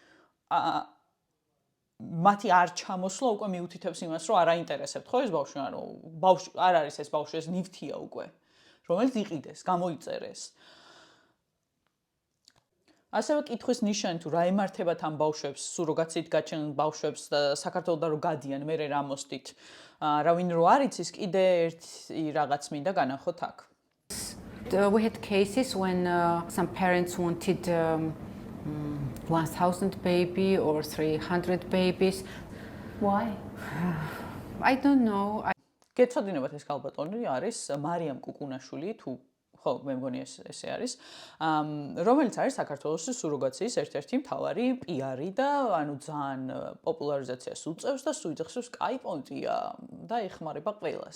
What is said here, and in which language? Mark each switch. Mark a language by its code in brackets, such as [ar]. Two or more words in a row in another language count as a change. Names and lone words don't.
[ka] მათი არ ჩამოსვლა უკვე მიუთითებს იმას, რომ არ აინტერესებთ ხო ეს ბავშვი, ანუ ბავშვი არ არის ეს ბავშვი, ეს ნივთია უკვე, რომელიც იყიდეს, გამოიწერეს. ასევე კითხვის ნიშანი თუ რა ემართებათ ამ ბავშვებს, სუროგაციით გაჩენილ ბავშვებს და საქართველოსთან რო გადიან, მერე რა მოსდით. Რავინ რო არ იცის, კიდე ერთი რაღაც მინდა განახოთ აქ. [en] We had cases when some parents wanted 1000 baby or 300 babies. Why? I don't know. [ka] გეცოდინებათ ეს ქალბატონი არის მარიამ კუკუნაშვილი თუ ხო, მე მგონი ესე არის, რომელიც არის საქართველოს სუროგაციის ერთ-ერთი მთავარი პიარი და ანუ ძალიან პოპულარიზაციას უწევს და სუიძახს კაი პონტია და ეხმარება ყველას.